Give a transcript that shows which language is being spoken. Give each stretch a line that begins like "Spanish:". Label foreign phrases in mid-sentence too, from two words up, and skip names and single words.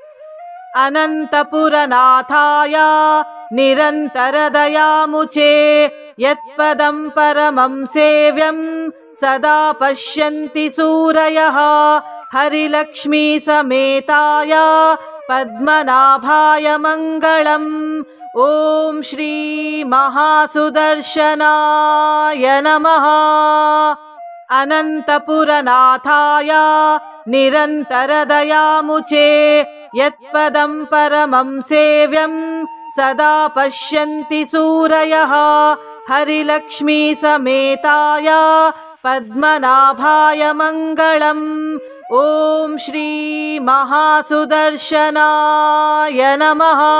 Sanskrit: ಅನಂತಪುರನಾಥಾಯ ನಿರಂತರ ದಯಾಮುಚೇ ಯತ್ಪದಂ ಪರಮಂ ಸೇವ್ಯಂ ಸದಾ ಪಶ್ಯಂತಿ ಸೂರಯಃ ಹರಿಲಕ್ಷ್ಮೀ ಸಮೇತಾಯ ಪದ್ಮನಾಭಾಯ ಮಂಗಳಂ. ಓಂ ಶ್ರೀ ಮಹಾಸುದರ್ಶನಾಯ ನಮಃ. ಅನಂತಪುರನಾಥಾಯ ನಿರಂತರ ದಯಾಮುಚೇ ಯತ್ಪದಂ ಪರಮಂ ಸೇವ್ಯಂ ಸದಾ ಪಶ್ಯಂತಿ ಸೂರಯಃ ಹರಿಲಕ್ಷ್ಮೀ ಸಮೇತಾಯ पद्मनाभाय मङ्गलम्। ॐ श्री महासुदर्शनाय नमः।